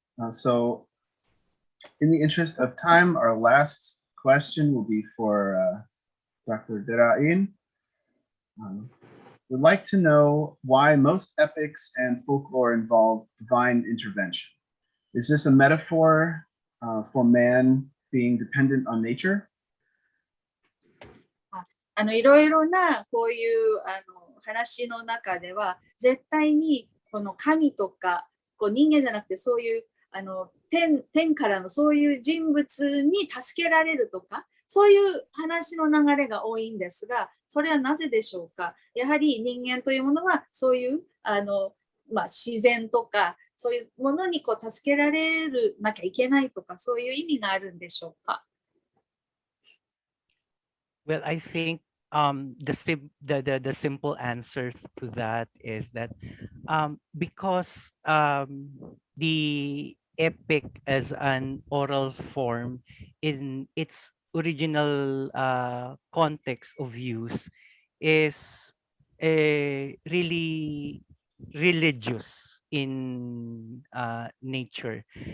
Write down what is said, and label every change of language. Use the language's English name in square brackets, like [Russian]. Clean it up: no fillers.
[English] So in the interest of time, our last question will be for Dr. Derain. We'd like to know why most epics and folklore involve divine intervention. Is this a metaphor for man being dependent on nature? [Japanese] いろいろなこういう話の中では絶対にこの神とか人間じゃなくてそういう天からのそういう人物に助けられるとかそういう話の流れが多いんですが、それはなぜでしょうか。やはり人間というものはそういう自然とかそういうものに助けられなきゃいけないとかそういう意味があるんでしょうか。 [English] Well, I think the simple answer to that is that because the epic as an oral form in its original context of use is really religious in nature.